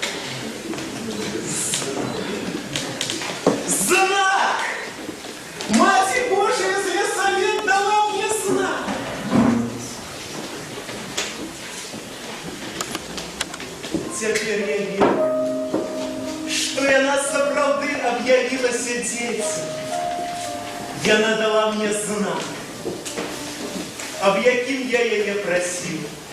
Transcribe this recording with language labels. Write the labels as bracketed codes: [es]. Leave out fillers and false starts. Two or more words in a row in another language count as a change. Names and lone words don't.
[ru] Знак! Матерь Божия из Лясалет дала мне знак! Теперь я верю, что [be] яна сапраўды аб'явілася дзецям. Яна дала мне знак, аб якім я яе прасіў.